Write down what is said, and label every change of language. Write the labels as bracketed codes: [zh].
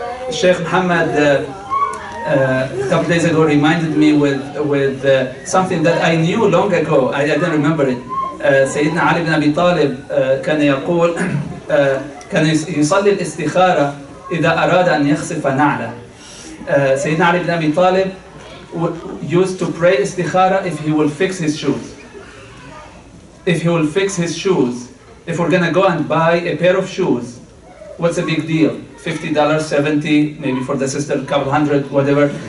[en] Sheikh Muhammad a couple days ago reminded me with something that I knew long ago. I didn't remember it. [ar] سيدنا علي بن أبي طالب كان يقول كان يصلي الاستخارة إذا أراد أن يخسف نعله. [en] سيدنا علي بن أبي طالب used to pray istikhara if he will fix his shoes. If he will fix his shoes, if we're gonna go and buy a pair of shoes, what's the big deal? $50, 70, maybe for the sister, a couple hundred, whatever.